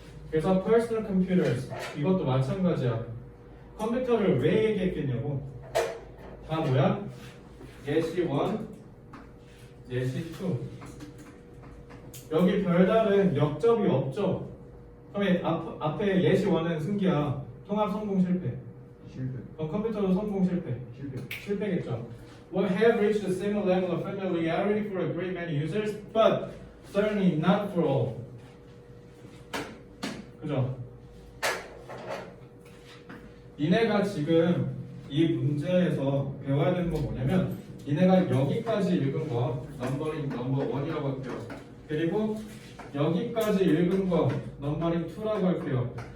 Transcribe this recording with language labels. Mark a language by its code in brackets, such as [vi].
[ko] 그래서 [en] personal computers [ko] 이것도 마찬가지야. 컴퓨터를 왜 얘기했겠냐고. 다 뭐야? 예시 1, 예시 2. 여기 별다른 역접이 없죠? 그러면 앞에 예시 1은 승기야. 통합 성공 실패. 실패. 그럼 컴퓨터도 성공 실패. 실패. 실패겠죠. [en] Will have reached a similar level of familiarity for a great many users, but certainly not for all. [ko] 그죠? 니네가 지금 이 문제에서 배워야 되는 건 뭐냐면 니네가 여기까지 읽은 거 넘버링 넘버 1이라고 할게요. 그리고 여기까지 읽은 거 넘버링 2라고 할게요.